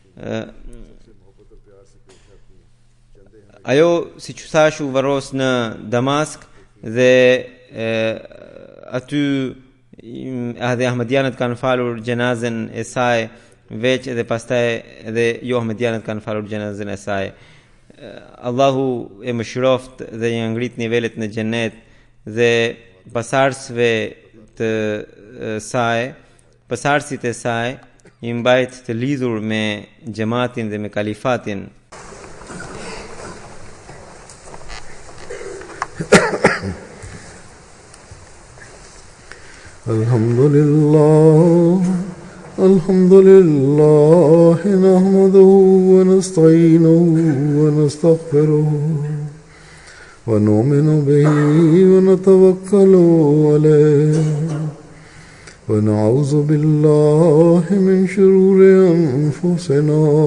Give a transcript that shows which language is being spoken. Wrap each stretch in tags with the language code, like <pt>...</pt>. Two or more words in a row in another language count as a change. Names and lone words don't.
<sq>Ajo, si që thash, u varros në Damask dhe aty edhe Ahmedianët kanë falur gjenazën e saj veç, edhe pastaj edhe jo Ahmedianët kanë falur gjenazën e saj. Allahu e mëshiroft dhe i ngrit nivelet në xhenet, dhe pasardhësve të saj, pasardhësit e saj i mbajt të lidhur me xhamatin dhe me kalifatin.</sq> <ar>الحمد لله نحمده ونستعينه ونستغفره ونؤمن به ونتوكل عليه ونعوذ بالله من شرور أنفسنا</ar>